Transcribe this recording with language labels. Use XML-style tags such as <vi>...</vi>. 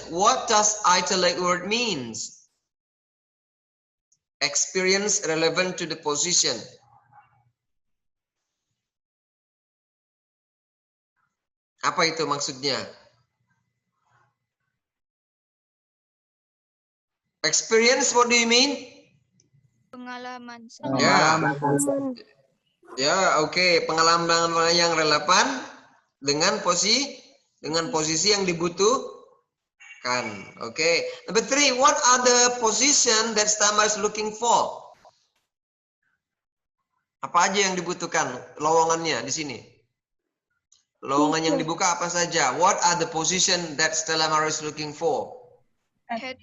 <en>What does italic word means? Experience relevant to the position.</en> <id>Apa itu maksudnya?</id> <en>Experience, what do you mean?</en> <id>Pengalaman. Ya, oke. Pengalaman yang relevan dengan posisi yang dibutuhkan. Oke.</id> <en>Number 3, what are the position that Stama is looking for?</en> <id>Apa aja yang dibutuhkan lowongannya di sini? Lowongan yang dibuka apa saja?</id> <en>What are the position that Stella Mara is looking for? Head</en>